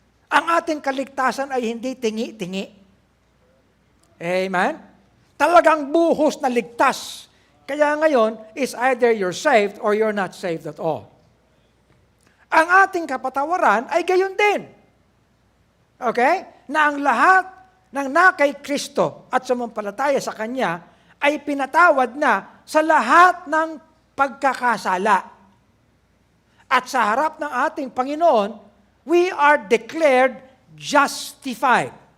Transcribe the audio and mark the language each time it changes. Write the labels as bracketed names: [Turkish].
[Filipino] Ang ating kaligtasan ay hindi tingi-tingi. Amen? Talagang buhos na ligtas. Kaya ngayon, [English] is either you're saved or you're not saved at all. [Filipino] Ang ating kapatawaran ay gayon din. Okay? Na ang lahat ng nakay Kristo at sumampalataya sa Kanya ay pinatawad na sa lahat ng pagkakasala. At sa harap ng ating Panginoon, [English] we are declared justified.